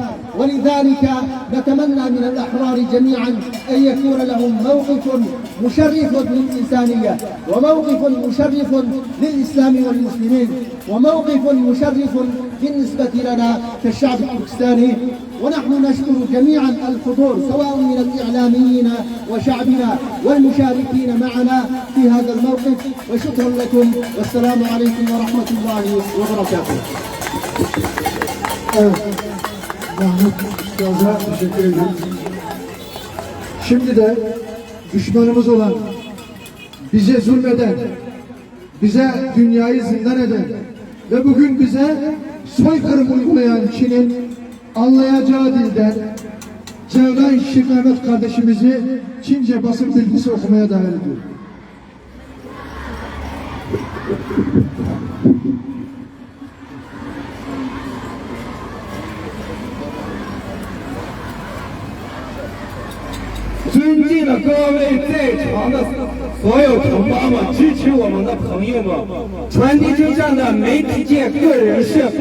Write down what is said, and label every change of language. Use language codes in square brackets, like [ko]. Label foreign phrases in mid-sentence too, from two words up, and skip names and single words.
[ar] ولذلك نتمنى من الأحرار جميعا أن يكون لهم موقف مشرف للإنسانية، وموقف مشرف للإسلام والمسلمين، وموقف مشرف بالنسبة لنا كالشعب التركستاني. ونحن نشكر جميعا الحضور سواء من الإعلاميين وشعبنا والمشاركين معنا في هذا الموقف، وشكرا لكم والسلام عليكم ورحمة الله وبركاته. [tr] Mahmut Gaza teşekkür ederiz. Şimdi de düşmanımız olan, bize zulmeden, bize dünyayı zindan eden ve bugün bize soykırım uygulayan Çin'in anlayacağı dilden Cevdan Şir Mehmet kardeşimizi Çince basın bilgisi okumaya davet ediyorum. [zh] 尊敬的各位在场的所有同胞们，支持我们的朋友们，传递真相的媒体界个人士，